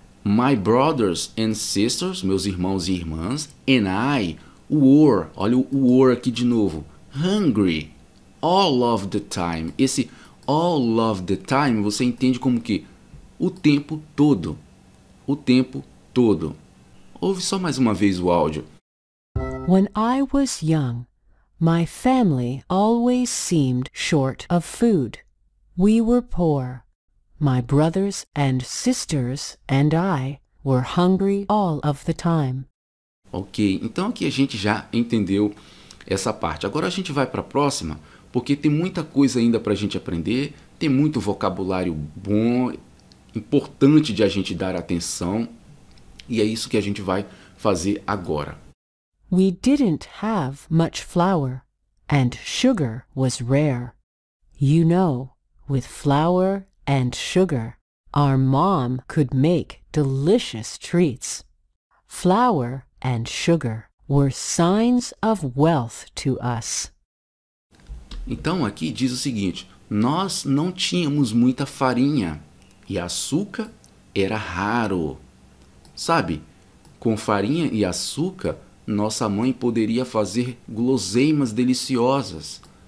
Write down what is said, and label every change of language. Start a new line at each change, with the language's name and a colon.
English: My brothers and sisters,
Portuguese: meus irmãos e irmãs,
English: and I were,
Portuguese: olha o were aqui de novo,
English: hungry all of the time.
Portuguese: Esse all of the time você entende como que o tempo todo, o tempo todo. Ouve só mais uma vez o áudio.
English: When I was young, my family always seemed short of food. We were poor. My brothers and sisters and I were hungry all of the time.
Portuguese: Ok, então aqui a gente já entendeu essa parte. Agora a gente vai para a próxima, porque tem muita coisa ainda para a gente aprender, tem muito vocabulário bom, importante de a gente dar atenção, e é isso que a gente vai fazer agora.
English: We didn't have much flour, and sugar was rare. You know, with flour and sugar, our mom could make delicious treats. Flour and sugar were signs of wealth to us.
Portuguese: Então aqui diz o seguinte, nós não tínhamos muita farinha e açúcar era raro. Sabe, com farinha e açúcar, nossa mãe poderia fazer guloseimas deliciosas.